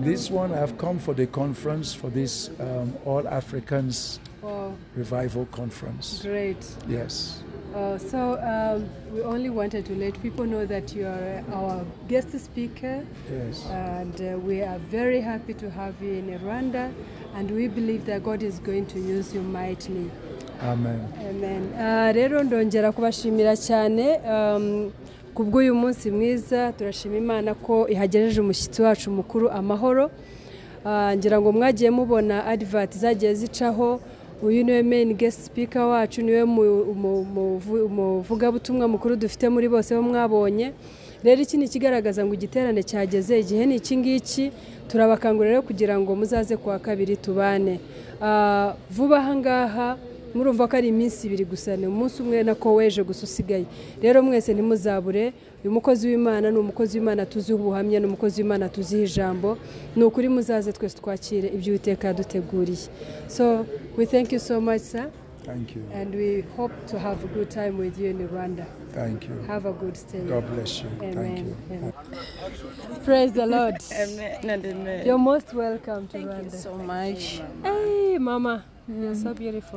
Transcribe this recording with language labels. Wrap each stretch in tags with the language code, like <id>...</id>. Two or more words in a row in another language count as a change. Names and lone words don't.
<en>This one, I have come for the conference, for this All Africans Revival Conference. Great. Yes. So we only wanted to let people know that you are our guest speaker. Yes. And we are very happy to have you in Rwanda, and we believe that God is going to use you mightily. Amen. Amen.</en> <rw>Rero ndongera kubashimira cyane kubw'uyu munsi mwiza. Turashima Imana ko ihagejeje umushyitsi wacu mukuru amahoro. Ngira ngo mwagiye mubona advert zagiye zicaho. Uyu niwe</rw> <en>main guest speaker</en> <rw>wacu, niwe muvugabutumwa mukuru dufite muri bose bo mwabonye. Rero iki ni ikigaragaza ngo igiterane cyageze, igihe ni iki ngiki. Turabakangurira rero kugira ngo muzaze kuwa kabiri tubane. Vuba aha ngaha murumva ko ari iminsi 2 gusa, ni umunsi umwe nako weje gusa usigaye. Rero mwese ntimuzabure. Uyu mukozi w'Imana ni umukozi w'Imana tuziho ubuhamya, ni umukozi w'Imana tuziho ijambo. Ni ukuri muzaze twese twakire ibyo Uwiteka yaduteguriye.</rw> <en>So we thank you so much, sir. Thank you. And we hope to have a good time with you in Rwanda. Thank you. Have a good stay. God bless you. Amen. Thank you. Amen. Praise the Lord. Amen. You're most welcome to Rwanda. Thank you so much. Hey, Mama. You're so beautiful.</en>